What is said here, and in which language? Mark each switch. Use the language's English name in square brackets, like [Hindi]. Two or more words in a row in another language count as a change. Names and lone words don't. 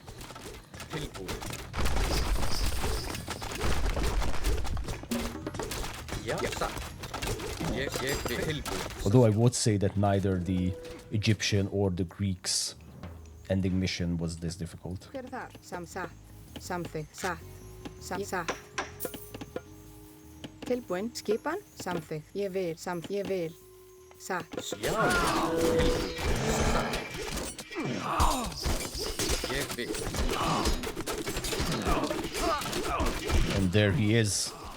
[English] Although I would say that neither the Egyptian or the Greeks' ending mission was this difficult. [Icelandic] Tilbúin, skipan, samþykkt, ég vil, satt. [English] And there he is.